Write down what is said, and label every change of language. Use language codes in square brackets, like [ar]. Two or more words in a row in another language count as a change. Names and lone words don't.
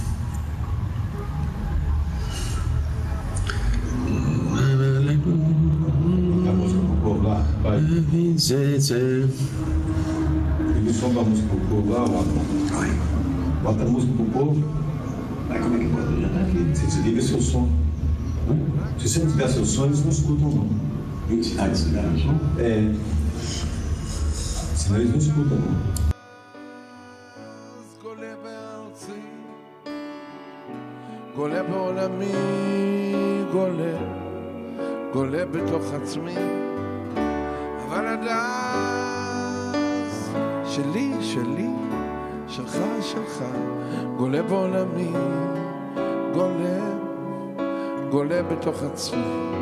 [pt] Ele sobe a música pro povo lá, bota a música pro povo. Aí como é que bota? Já tá aqui. Você desliga seu som. Se você não desligar seu som, eles não escutam, não. Desligar o som? É. Senão eles não escutam, não. [he] גולה בעולמי, גולה בתוך עצמי, אבל הדס שלי, שלך, גולה בעולמי, גולה בתוך עצמי.